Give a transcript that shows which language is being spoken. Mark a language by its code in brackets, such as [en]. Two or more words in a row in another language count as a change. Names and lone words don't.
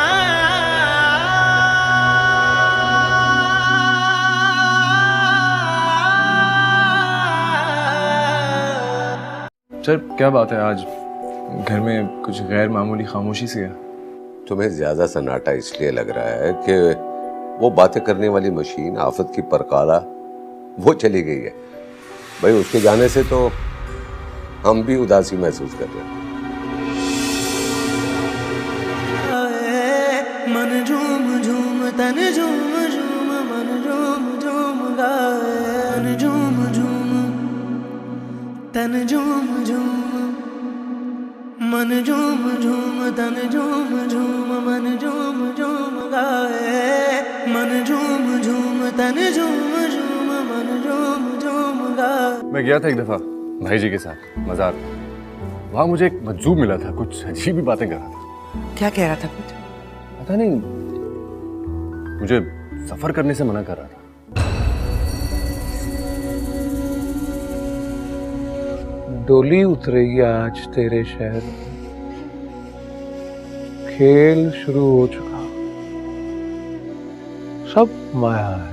[hi] सर क्या बात है, आज घर में कुछ गैर मामूली खामोशी सी है। तुम्हें ज्यादा सन्नाटा इसलिए लग रहा है कि वो बातें करने वाली मशीन आफत की परकाला वो चली गई है। भाई उसके जाने से तो हम भी उदासी महसूस कर रहे हैं। मन झूम झूम तन झूम झूम मन झूम झूम गाए मन झूम झूम तन झूम झूम मन झूम झूम तन झूम झूम मन झूम झूम गाए मन झूम झूम तन झूम झूम मन झूम झूम गाए। मैं गया था एक दफा भाई जी के साथ मजार। वहां मुझे एक मजजूब मिला था, कुछ अजीब ही बातें कर रहा था। क्या कह रहा था कुछ? पता नहीं, मुझे सफर करने से मना कर रहा था। डोली उतरेगी आज तेरे शहर में, खेल शुरू हो चुका, सब माया है।